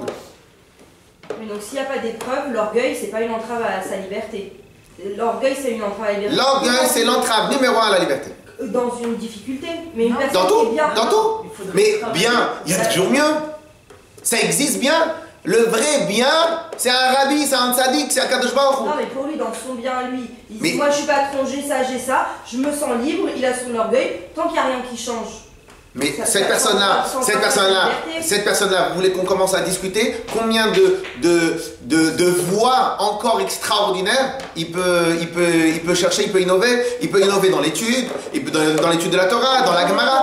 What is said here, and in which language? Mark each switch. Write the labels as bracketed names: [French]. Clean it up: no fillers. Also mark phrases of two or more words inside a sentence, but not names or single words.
[French] Mais donc s'il n'y a pas d'épreuve, l'orgueil, c'est pas une entrave à sa liberté. L'orgueil, c'est une entrave à la liberté. L'orgueil, c'est l'entrave numéro 1 à la liberté. Dans une difficulté. Mais une personne Dans tout, qui est bien. dans tout. Mais bien, il y a toujours mieux. Ça existe bien. Le vrai bien, c'est un rabbi, c'est un tzaddik, c'est un [Hebrew] קדוש ברוך הוא. [French] Non, mais pour lui, dans son bien à lui, il dit moi je suis patron, j'ai ça, je me sens libre, il a son orgueil, tant qu'il n'y a rien qui change. Mais cette personne-là, vous voulez qu'on commence à discuter combien de voies encore extraordinaires il peut chercher, il peut innover dans l'étude, dans l'étude de la Torah, dans la Gemara.